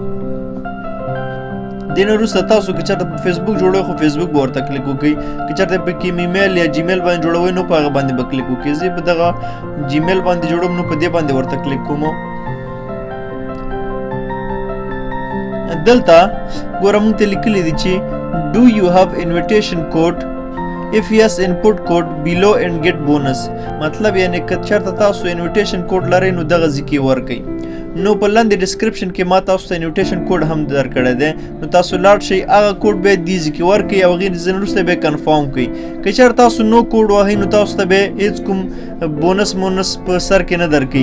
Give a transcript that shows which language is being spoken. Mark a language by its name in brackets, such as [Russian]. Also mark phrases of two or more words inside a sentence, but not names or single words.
[Pashto] دې نه وروسته تاسو که چېرته په فیسبوک جوړوئ خو فیسبوک به ورته کلیک وکړئ. که چېرته پکې ایمیل یا جیمیل باندې جوړوئ نو په هغه باندې به کلیک وکړئ. زه په دغه جیمیل باندې جوړوم نو په دې باندې ورته کلیک کوم. دلته ګوره موږ ته لیکلی دی چې [English] do you have invitation code if yes input code below and get bonus. [Pashto] مطلب یعنی که چېرته تاسو [English] invitation code [Pashto] لرئ نو دغه ځای کې ورکئ. نو په لاندې ډسکرپشن کې ما تاسو ته [English] invitation code [Pashto] هم درکړی دی، نو تاسو لاړ شئ هغه کوډ بیا دې ځای کې ورکئ او هغې ځینې وروسته بیا کنفارم کړئ. که چېرته تاسو نو کوډ وهئ نو تاسو ته بیا هېڅ کوم بونس په سر کې نه درکوي.